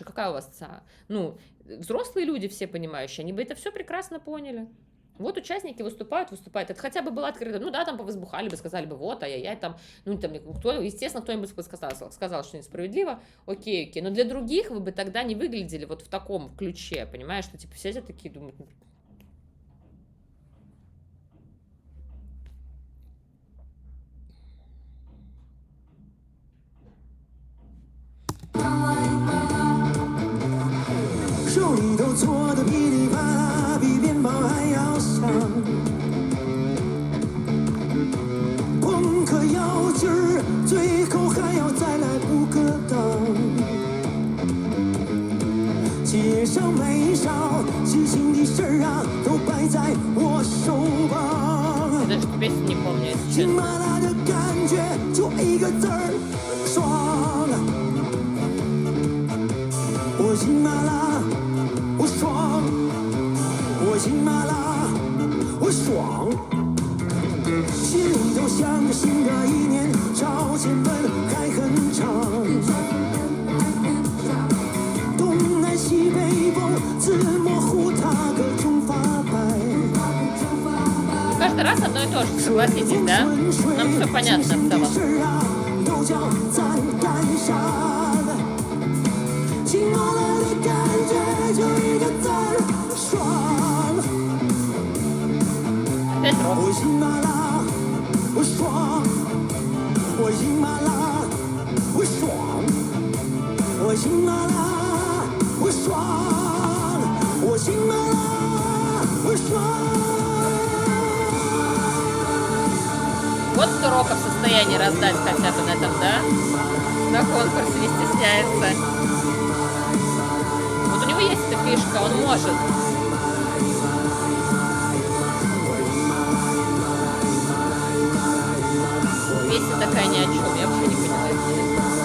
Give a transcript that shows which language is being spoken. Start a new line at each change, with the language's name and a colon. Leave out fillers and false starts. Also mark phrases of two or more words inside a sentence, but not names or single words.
Russian: Какая у вас ну, взрослые люди все понимающие, они бы это все прекрасно поняли. Вот участники выступают. Это хотя бы было открыто. Ну да, там повозбухали бы, сказали бы, вот, ай-яй-яй, там, ну, там, естественно, кто-нибудь бы сказал, что несправедливо, окей. Но для других вы бы тогда не выглядели вот в таком ключе, понимаешь, что, типа, все такие думают,
Chinese: 手里头搓的噼里啪啦，比鞭炮还要响。朋克摇劲儿，最后还要再来补个档。街上没少喜庆的事儿啊，都摆在我手旁。
Russian: даже эту песню не помню, если
Chinese: 亲
Russian: честно.
Chinese: 麻辣的感觉，就一个字儿，爽。我心麻辣，我爽。我心麻辣，我爽。心里头想着新的一年，朝前奔还很长。东南西北风，字模糊它各种发白。
Russian: Каждый раз одно и то же, согласитесь, да? Нам все понятно в целом.
Chinese: 都叫咱赶上。亲麻辣的感觉就一个字儿，爽。
Russian: Опять рок.
Chinese: 我心麻辣，我爽。我心麻辣，我爽。我心麻辣，我爽。我心麻辣，我爽。
Russian: Вот кто рока в состоянии раздать хотя бы на этом, да? На конкурсе не стесняется. Вот у него есть эта фишка, он может. Песня такая ни о чем, я вообще не поняла, если честно.